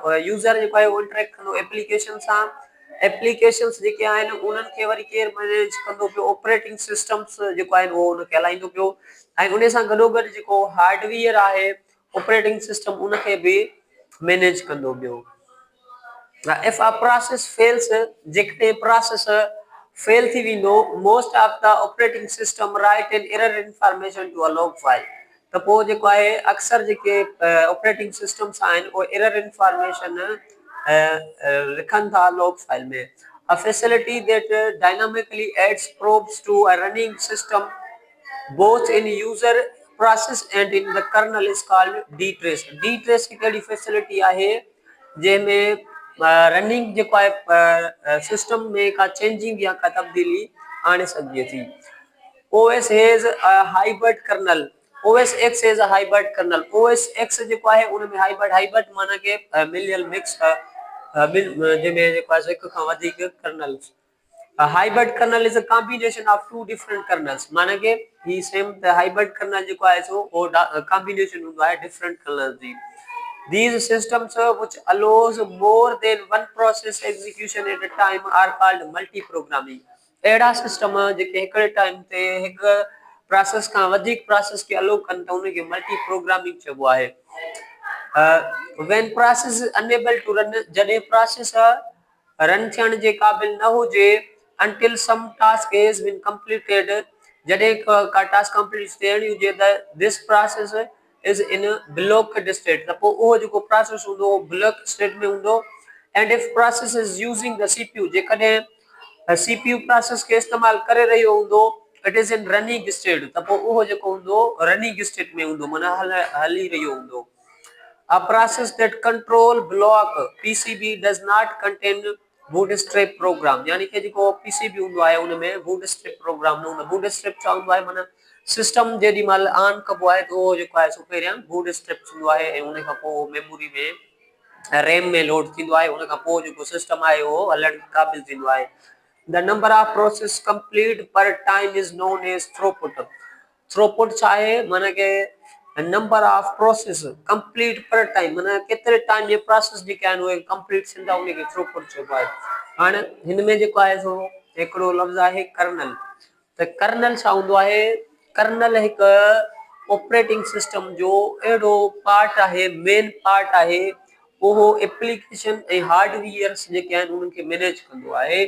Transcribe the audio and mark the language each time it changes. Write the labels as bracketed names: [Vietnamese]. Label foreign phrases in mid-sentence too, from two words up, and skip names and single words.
[Sindhi] यूज़र जेको आहे उहो इंटरेक्ट कंदो एप्लीकेशन सां एप्लीकेशंस जेके आहिनि उन्हनि खे वरी केरु मैनेज कंदो पियो, [English] operating systems [Sindhi] जेको आहिनि उहो उनखे हलाईंदो पियो, ऐं उन सां गॾोगॾु जेको हार्डवेयर आहे [English] operating system [Sindhi] उनखे बि मैनेज कंदो पियो। [English] If a process fails, [Sindhi] जेकॾहिं process fail थी वेंदो, [English] most of the operating system write an error information to a log file। [Sindhi] त पोइ जेको आहे अक्सर जेके [English] operating systems [Sindhi] आहिनि उहे [English] error information [Sindhi] लिखनि था [English] log file [Sindhi] में। [English] A facility that dynamically adds probes to a running system both in user process and in the kernel is called dtrace। [Sindhi] dtrace हिकिड़ी फैसिलिटी आहे जंहिंमें रनिंग जेको आहे सिस्टम में का चेंजिंग या का तब्दीली आणे सघिजे थी। [English] OS has a hybrid kernel। OS X has a hybrid kernel। [Sindhi] OS X जेको आहे उन में हाइब्रिड माना के मिलियल मिक्स जंहिंमें जेको आहे हिक खां वधीक कर्नल्स। [English] A hybrid kernel is a combination of two different kernels। [Sindhi] माना के ही [English] same the hybrid kernel [Sindhi] जेको आहे सो वो combination हूंदो आहे [English] different kernels [Sindhi] जी। [English] These systems which allows more than one process execution at a time are called multi-programming। [Sindhi] अहिड़ा सिस्टम जेके हिकिड़े टाइम ते हिकु प्रोसेस खां वधीक प्रोसेस खे अलो कनि था उनखे [English] multi programming [Sindhi] चइबो आहे। [English] When process is unable to run, [Sindhi] जॾहिं प्रोसेस रन थियण जे क़ाबिल न हुजे, [English] until some task has been completed, [Sindhi] जॾहिं का [English] task complete [Sindhi] थियणी हुजे त [English] this process is in a blocked state। [Sindhi] त पोइ उहो जेको प्रोसेस हूंदो [English] block state [Sindhi] में हूंदो। [English] and if process is using the CPU, [Sindhi] जेकॾहिं CPU प्रोसेस खे इस्तेमाल करे रहियो हूंदो, [English] it is in running state। [Sindhi] त पोइ उहो जेको हूंदो [English] running state [Sindhi] में हूंदो माना हली रहियो हूंदो। [English] A process that control block PCB does not contain bootstrap program। [Sindhi] यानी कि जेको PCB हूंदो आहे उन में [English] bootstrap program [Sindhi] न हूंदो। bootstrap छा हूंदो आहे माना सिस्टम जेॾी महिल ऑन कबो आहे त उहो जेको आहे सो पहिरियां bootstrap थींदो आहे ऐं उन खां पोइ मेमोरी में रैम में लोड थींदो आहे, उन खां पोइ जेको सिस्टम आहे उहो हलण क़ाबिल थींदो आहे। [English] The number of process complete per time is known as throughput। [Sindhi] थ्रोपुट छा आहे माना के [English] number of process complete per time [Sindhi] माना केतिरे टाइम में प्रोसेस जेके आहिनि उहे कंप्लीट थींदा उनखे थ्रोपुट चइबो आहे। हाणे हिन में जेको आहे सो हिकिड़ो लफ़्ज़ आहे कर्नल। त कर्नल छा हूंदो आहे, कर्नल हिकु [English] operating system [Sindhi] जो अहिड़ो पार्ट आहे, मेन पार्ट आहे, उहो एप्लीकेशन ऐं हार्डवेयर्स जेके आहिनि उन्हनि खे मैनेज कंदो आहे।